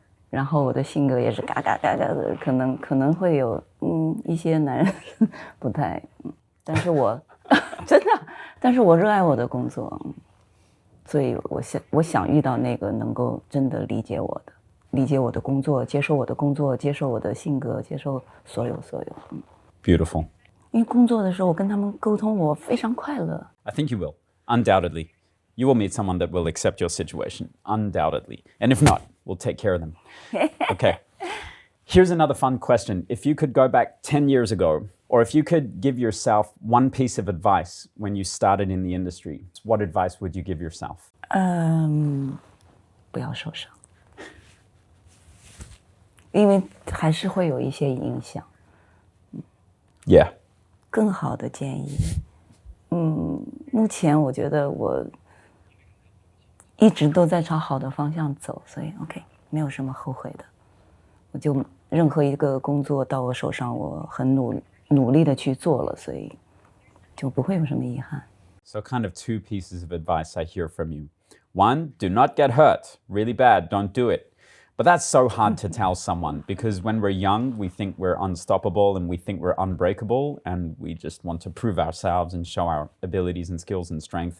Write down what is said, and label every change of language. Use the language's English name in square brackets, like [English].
[Chinese] 然后我的性格也是嘎嘎嘎嘎的，可能会有一些男人不太，但是我真的，但是我热爱我的工作，所以我想遇到那个能够真的理解我的工作，接受我的工作，接受我的性格，接受所有。 [English] Beautiful. [Chinese] 因为工作的时候我跟他们沟通，我非常快乐。 [English] I think you will, undoubtedly. You will meet someone that will accept your situation, undoubtedly. And if not, we'll take care of them. Okay. Here's another fun question. If you could go back 10 years ago, or if you could give yourself one piece of advice when you started in the industry, what advice would you give yourself? [Chinese] 不要受伤，因为还是会有一些影响。 [English] Yeah. [Chinese] 更好的建议，目前我觉得我一直都在朝好的方向走，所以 OK， 没有什么后悔的。我就任何一个工作到我手上，我很努力的去做了，所以就不会有什么遗憾。 [English] So kind of two pieces of advice I hear from you. One, do not get hurt. Really bad, don't do it. But that's so hard to tell someone because when we're young, we think we're unstoppable and we think we're unbreakable and we just want to prove ourselves and show our abilities and skills and strength.